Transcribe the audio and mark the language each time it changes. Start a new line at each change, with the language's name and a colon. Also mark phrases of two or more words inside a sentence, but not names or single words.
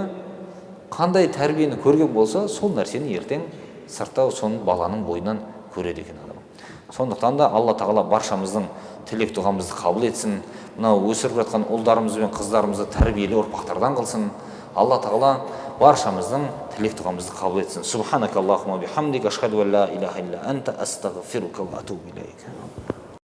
Kazakh: Қандай тәрбиені көрген болса, сол нәрсені ертең сыртта соның баланың бойынан көреді екен адам. Сондықтан да Алла тағала баршамыздың тілек дұғамызды қабыл етсін. Мынау өсіріп жатқан ұлдарымыз бен қыздарымызды тәрбиелі ұрпақтардан қылсын. Алла тағала баршамыздың тілек дұғамызды қабыл етсін.
Arabic: سبحانك اللهم بحمدك أشهد أن لا إله إلا أنت أستغفرك وأتوب إليك.